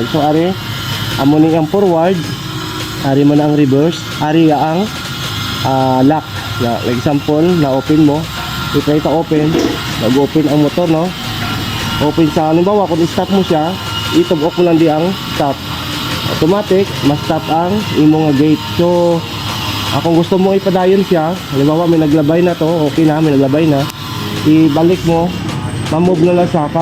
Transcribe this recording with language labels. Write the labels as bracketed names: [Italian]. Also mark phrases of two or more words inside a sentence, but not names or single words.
[Hiligaynon] So ari amo ni ang forward, ari man ang reverse, ari ang lock. Na like example na open mo, i-try ta open, nag-open ang motor no. Open sa halimbawa kung i-stop mo siya, itubok mo lang di ang stop. Automatic ma-stop ang imong gate. So kung gusto mo ipadayon siya, halimbawa may naglabay na to, okay na, may naglabay na, ibalik mo, ma-move na lang siya.